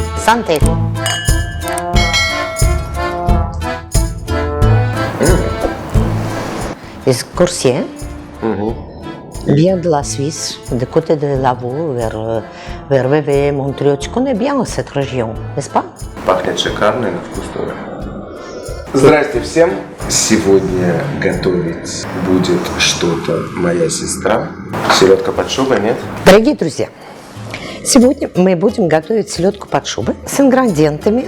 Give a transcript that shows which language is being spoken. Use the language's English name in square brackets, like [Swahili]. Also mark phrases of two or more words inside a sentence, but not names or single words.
[Russian] Santé. Из Coursier. [French] Vient de la Suisse, du côté de Lavaux, vers Vevey, Montreux. Tu connais bien cette région, n'est-ce pas? [Russian] Пахнет шикарно и на вкус тоже. Здрасте всем! Сегодня готовить будет что-то моя сестра. Селедка под шубой, нет? Дорогие друзья, сегодня мы будем готовить селедку под шубой с ингредиентами.